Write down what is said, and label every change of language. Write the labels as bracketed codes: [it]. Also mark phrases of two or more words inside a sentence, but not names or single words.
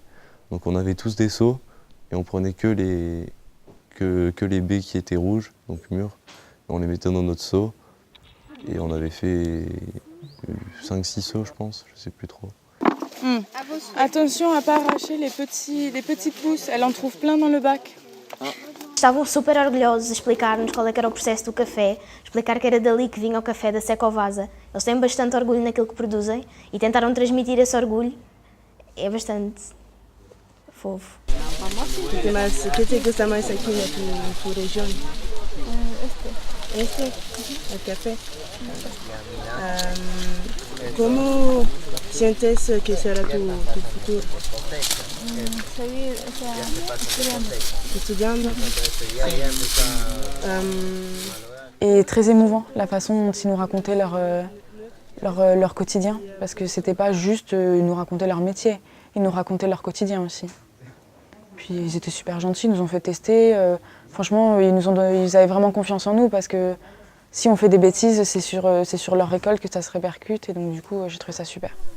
[fr] Donc on avait tous des seaux et on prenait que les baies qui étaient rouges, donc mûres. On les mettait dans notre seau et on avait fait 5-6 seaux, je pense, je sais plus trop. Attention à ne pas arracher les petits pousses, elle en trouve plein dans le bac. [pt] Estavam super orgulhosos de explicar-nos qual é que era o processo do café, explicar que era dali que vinha o café da Secovasa. Eles têm bastante orgulho naquilo que produzem e tentaram transmitir esse orgulho. É bastante fofo. [es] ¿Qué te gusta más aquí en tu región? El café. ¿Cómo sientes que será tu futuro? Seguir, Estudiando. [fr] Et très émouvant la façon dont ils nous racontaient leur quotidien, parce que c'était pas juste ils nous racontaient leur métier, ils nous racontaient leur quotidien aussi. Puis ils étaient super gentils, ils nous ont fait tester. Franchement, ils avaient vraiment confiance en nous, parce que si on fait des bêtises, c'est sur leur récolte que ça se répercute, et donc du coup j'ai trouvé ça super.